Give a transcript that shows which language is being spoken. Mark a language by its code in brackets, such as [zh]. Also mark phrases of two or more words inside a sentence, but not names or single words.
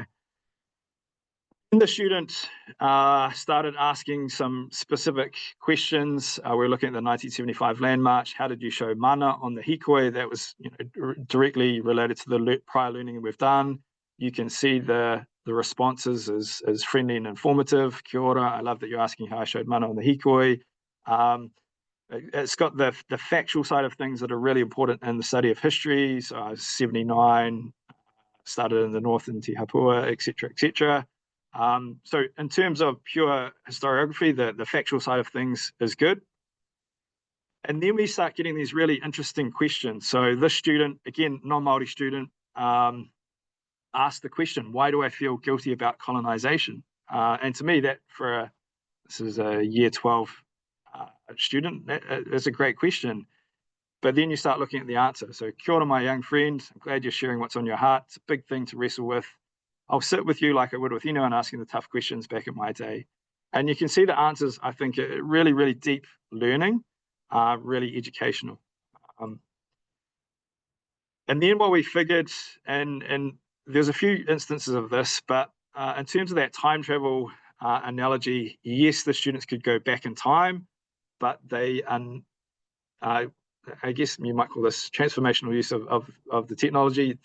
[en] And the student started asking some specific questions. We're looking at the 1975 Land March. How did you show mana on the hikoi? That was directly related to the prior learning we've done. You can see the responses as friendly and informative. [mi] Kia ora, [en] I love that you're asking how I showed mana on the hikoi. It's got the factual side of things that are really important in the study of history. So I was 79, started in the north in Te Hapua, etc., etc. So in terms of pure historiography, the factual side of things is good. And then we start getting these really interesting questions. So this student, again, non-Māori student, asked the question, why do I feel guilty about colonization? And to me, this is a year 12 student, that's a great question. But then you start looking at the answer. So [mi] kia ora, [en] my young friend, I'm glad you're sharing what's on your heart. It's a big thing to wrestle with. I'll sit with you like I would with anyone asking the tough questions back in my day. And you can see the answers, I think, are really, really deep learning, really educational. And then what we figured, and there's a few instances of this, but in terms of that time travel analogy, yes, the students could go back in time, but they, I guess you might call this transformational use of the technology.